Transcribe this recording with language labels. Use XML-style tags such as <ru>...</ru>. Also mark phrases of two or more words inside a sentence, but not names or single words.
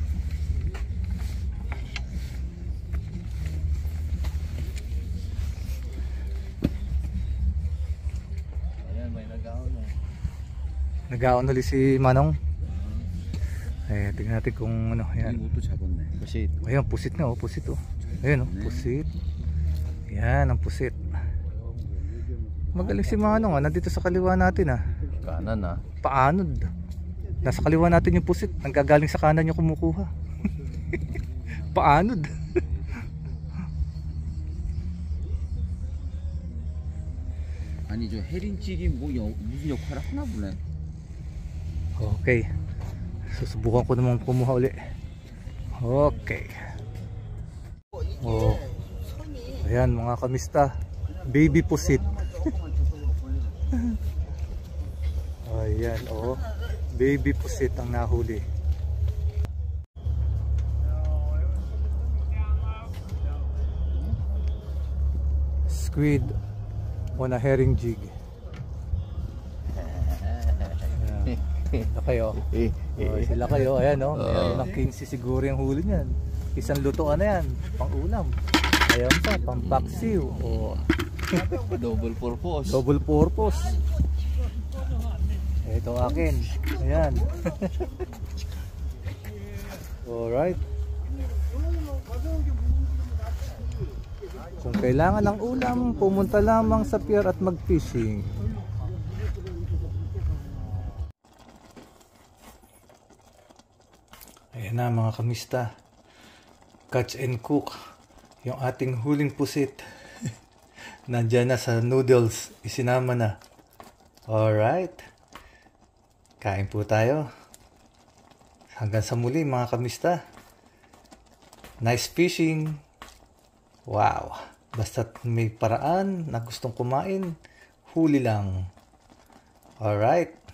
<tl>Ayan, may nag-ahon na. Nag-aon ulit si Manong. Eh, tingnan natin kung ano. Ayan.</tl> <ko>이것도 잡았네.</ko> <tl>kasi Ayan, pusit na oh, pusit oh. Ayan oh, pusit. Ayan ang pusit. Magaling si Manong ah, nandito sa kaliwa natin ah. kanan ah. Paanod. Nasa kaliwa natin yung pusit, nanggagaling sa kanan yung kumukuha. Paanod.</tl> <ko>아니 저 해린질이 뭐 무슨 역할을 하나 보네.</ko> <tl>Okay. Susubukan ko namang kumuha uli. Okay. Oh. Ayan mga kamista. Baby pusit. Ayan oh. Baby pusit ang nahuli.</tl> <en>Squid on a herring jig.</en> <tl>Sila kayo. Sila kayo. Ayan o. Meron ng 15 siguro yung huli niyan. Isang lutoan na yan. Pang ulam. Ayan pa. Pang paksiw. Oh.</tl> <en>Double purpose. Double purpose.</en> <tl>Ito akin. Ayan. Alright. Kung kailangan ng ulam, pumunta lamang sa pier at mag-fishing. Ayan na mga kamista.</tl> <en>Catch and cook.</en> <tl>Yung ating huling pusit. Nandyan na sa noodles. Isinama na. Alright. Kain po tayo. Hanggang sa muli mga kamista.</tl> <en>Nice fishing. Wow.</en> <tl>Basta't may paraan na gustong kumain, huli lang. Alright.</tl>